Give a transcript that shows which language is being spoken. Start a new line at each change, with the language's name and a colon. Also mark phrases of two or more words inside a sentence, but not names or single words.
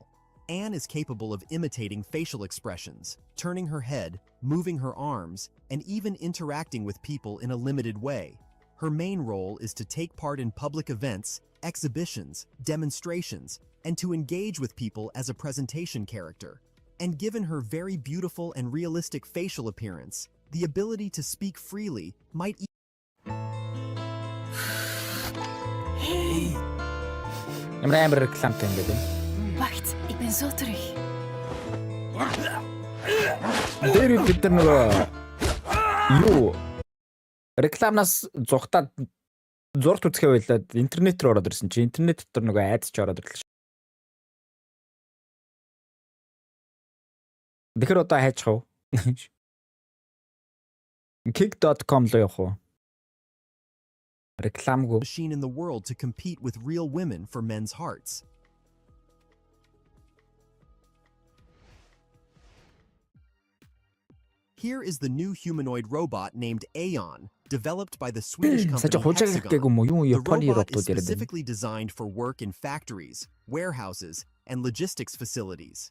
English: Anne is capable of imitating facial expressions, turning her head, moving her arms, and even interacting with people in a limited way. Her main role is to take part in public events, exhibitions, demonstrations, and to engage with people as a presentation character. And given her very beautiful and realistic facial appearance, the ability to speak freely might
Mongolian: Амар рекламтай юм байна.
Dutch: Wacht, ik ben zo terug.
Mongolian: Дээр бид нар нөгөө юу рекламнаас зугатаад зурт үзэхээ байлаад интернет рүү ороод ирсэн чи интернет дотор нөгөө айдч ороод ирлээ. Тэгэхээр одоо хайчих уу? kick.com руу явах уу? Рекламгүй
English: machine in the world to compete with real women for men's hearts. Here is the new humanoid robot named Aeon, developed by the Swedish company Hexagon. The robot is specifically designed for work in factories, warehouses, and logistics facilities.